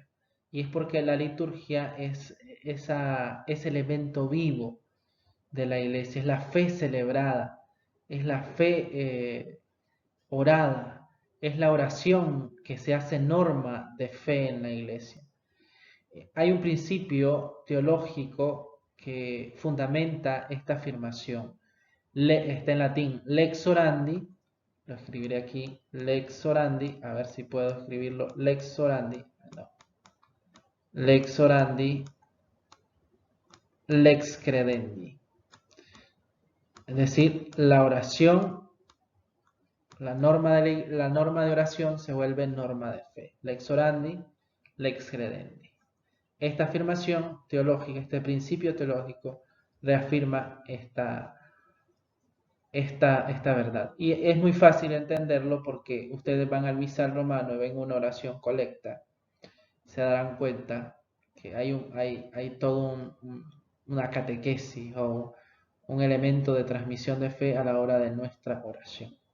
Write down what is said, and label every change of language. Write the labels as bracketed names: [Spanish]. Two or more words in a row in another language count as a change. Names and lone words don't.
[Spanish] Y es porque la liturgia es ese elemento vivo de la iglesia, es la fe celebrada, es la fe orada, es la oración que se hace norma de fe en la iglesia. Hay un principio teológico que fundamenta esta afirmación. Está en latín, [Latin] lex orandi, [Spanish] lo escribiré aquí, [Latin] lex orandi, [Spanish] a ver si puedo escribirlo, [Latin] lex orandi, no. Lex orandi, lex credendi. [Spanish] Es decir, la oración, la norma de oración se vuelve norma de fe. [Latin] Lex orandi, lex credendi. [Spanish] Esta afirmación teológica, este principio teológico, reafirma esta verdad. Y es muy fácil entenderlo porque ustedes van al misal romano y ven una oración colecta, se darán cuenta que hay todo una catequesis o un elemento de transmisión de fe a la hora de nuestra oración.